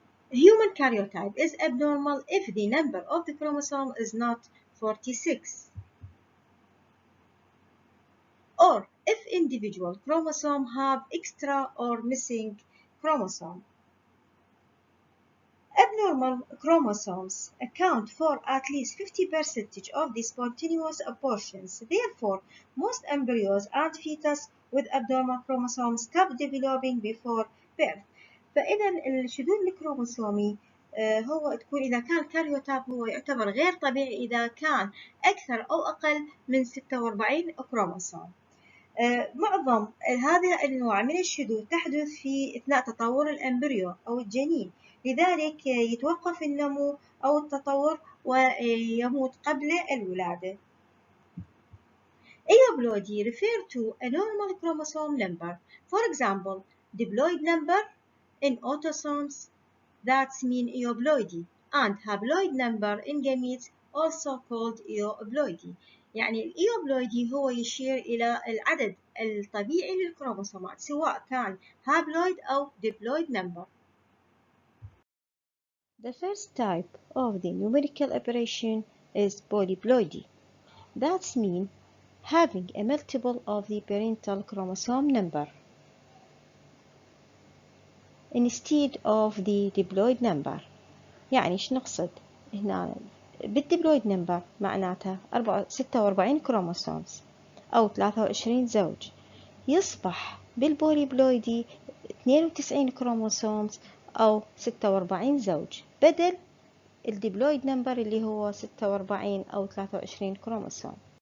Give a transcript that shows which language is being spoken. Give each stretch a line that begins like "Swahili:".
English: Human karyotype is abnormal if the number of the chromosome is not 46, or if individual chromosomes have extra or missing chromosome. Abnormal chromosomes account for at least 50% of the spontaneous abortions. Therefore, most embryos and fetus with abnormal chromosomes stop developing before birth.
Arabic: فإذا الشذوذ الكروموسومي هو تكون إذا كان الكاريوتايب هو يعتبر غير طبيعي إذا كان أكثر أو أقل من 46 كروموسوم. معظم هذا النوع من الشذوذ تحدث في أثناء تطور الأمبريو أو الجنين، لذلك يتوقف النمو أو التطور ويموت قبل الولادة.
English: Aneuploidy refer to a normal chromosome number. For example, diploid number in autosomes, that's mean aneuploidy, and haploid number in gametes, also called aneuploidy.
Arabic: يعني الإيوبلويدي هو يشير إلى العدد الطبيعي للكروموسومات سواء كان هابلويد أو ديبلويد number.
English: The first type of the numerical aberration is polyploidy. That's mean having a multiple of the parental chromosome number instead of the diploid number.
Arabic: يعني إيش نقصد هنا؟ بالدبلويد نمبر معناتها 46 كروموسومز أو 23 زوج، يصبح بالبوليبلويدي 92 كروموسومز أو 46 زوج بدل الدبلويد نمبر اللي هو 46 أو 23 كروموسوم.